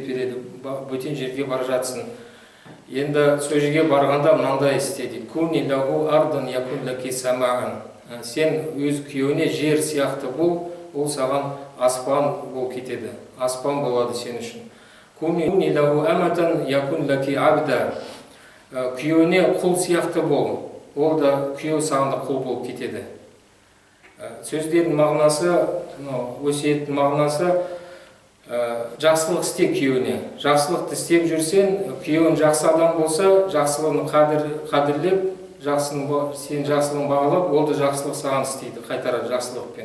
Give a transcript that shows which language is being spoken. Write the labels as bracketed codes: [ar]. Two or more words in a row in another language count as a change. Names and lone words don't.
[kk] Бөтен жерге бара жатсың. Енді сол жерге барғанда мынандай істе дейді. [ar] كوني له أرضا يكن لك سماء. [kk] Сен өз күйеуіне жер сияқты бол, ол саған аспан болып кетеді. Аспан болады сен үшін. [ar] كوني له أمة يكن لك عبدا. [kk] Күйеуіне құл сияқты бол, ол да күйеу саған да құл болып кетеді. Сөздердің мағынасы, өсиеттің мағынасы, жақсылық істе күйеуіне. Жақсылықты істеп жүрсен, күйеуің жақсы адам болса, жақсылығын қадірлеп, сен жақсылығын бағалап, ол да жақсылық саған істейді, қайтарады жақсылықпен.